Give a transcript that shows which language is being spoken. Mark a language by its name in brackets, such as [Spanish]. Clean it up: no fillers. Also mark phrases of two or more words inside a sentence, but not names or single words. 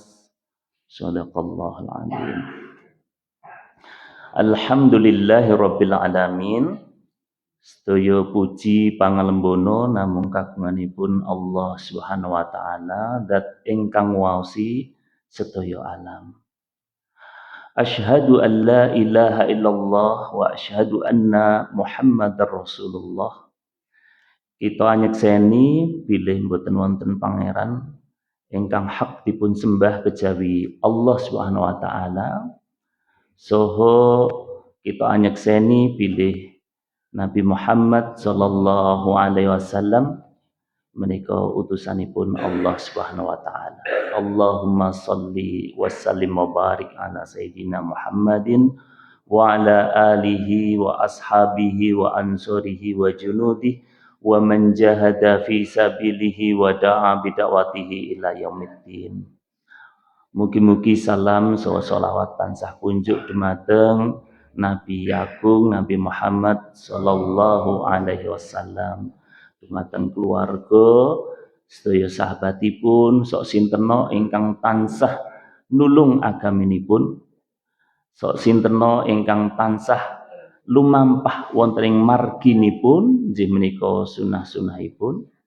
[Arabic] صدق الله العظيم. الحمد لله رب العالمين. [Javanese] Sedaya puji pangalembono namung kagunganipun Allah [Arabic] سبحانه وتعالى, [Javanese] zat ingkang waosi sedaya alam. [Arabic] أشهد أن لا إله إلا الله وأشهد أن محمدا رسول الله. [Javanese] Kita nyekseni bilih mboten wonten pangeran ingkang hak dipun sembah kejawi Allah [Arabic] سبحانه وتعالى. [Javanese] Soho kita nyekseni bilih Nabi Muhammad [Arabic] صلى الله عليه وسلم [Javanese] menika utusanipun Allah [Arabic] سبحانه وتعالى. اللهم صل وسلم وبارك على سيدنا محمد وعلى آله وأصحابه وأنصاره وجنوده ومن جاهد في سبيله ودعا بدعوته إلى يوم الدين. [Javanese] Mugi-mugi salam saha selawat tansah kunjuk dumateng Nabi Agung Nabi Muhammad [Arabic] صلى الله عليه وسلم, [Javanese] dumateng keluarga sedaya sahabatipun sok sintena ingkang tansah nulung agaminipun, sok sintena ingkang tansah lumampah wonten ing marginipun inggih menika sunah-sunahipun,